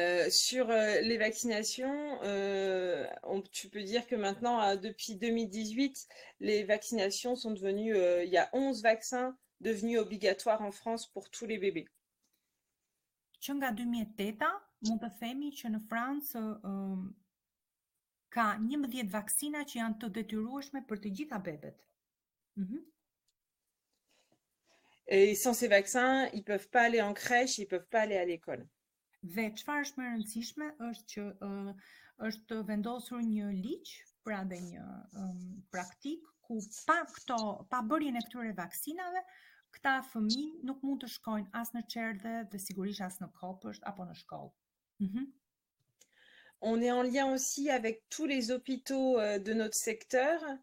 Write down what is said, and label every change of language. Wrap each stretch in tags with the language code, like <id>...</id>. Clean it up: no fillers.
<fr>Sur les vaccinations, tu peux dire que maintenant, depuis 2018, les vaccinations sont devenues, il y a 11 vaccins devenus obligatoires en France pour tous les bébés.</fr> <sq>Që nga 2008-a, mund të themi që në Francë ka 11 vaksina që janë të detyrueshme për të gjitha bebet.</sq> <fr>Et sans ces vaccins, ils peuvent pas aller en crèche, ils peuvent pas aller à l'école.</fr> <sq>Dhe çfarë është më e rëndësishme është që është vendosur një ligj, pra dhe një praktik ku pa bërjen e këtyre vaksinave, këta fëmijë nuk mund të shkojnë as në çerdhe dhe sigurisht as në kopësht apo në shkollë.</sq> <fr>On est en lien aussi avec tous les hôpitaux de notre secteur.</fr>